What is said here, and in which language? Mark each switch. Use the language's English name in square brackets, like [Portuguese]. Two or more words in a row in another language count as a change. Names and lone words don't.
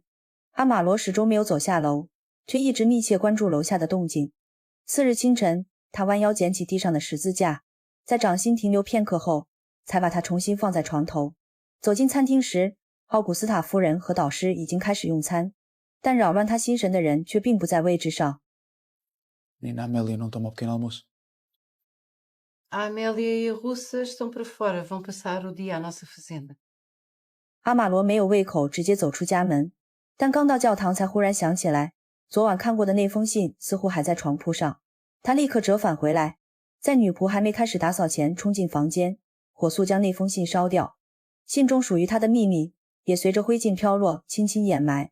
[Chinese] 阿玛罗始终没有走下楼，却一直密切关注楼下的动静。次日清晨，他弯腰捡起地上的十字架，在掌心停留片刻后，才把它重新放在床头。走进餐厅时，奥古斯塔夫人和导师已经开始用餐，但扰乱他心神的人却并不在位置上。 [Portuguese] Menina Amélia não toma o pequeno almoço? A Amélia e a Russa estão para fora, vão passar o dia à nossa fazenda. [Chinese] 阿玛罗没有胃口，直接走出家门，但刚到教堂才忽然想起来，昨晚看过的那封信似乎还在床铺上。他立刻折返回来，在女仆还没开始打扫前冲进房间，火速将那封信烧掉。信中属于他的秘密也随着灰烬飘落，轻轻掩埋。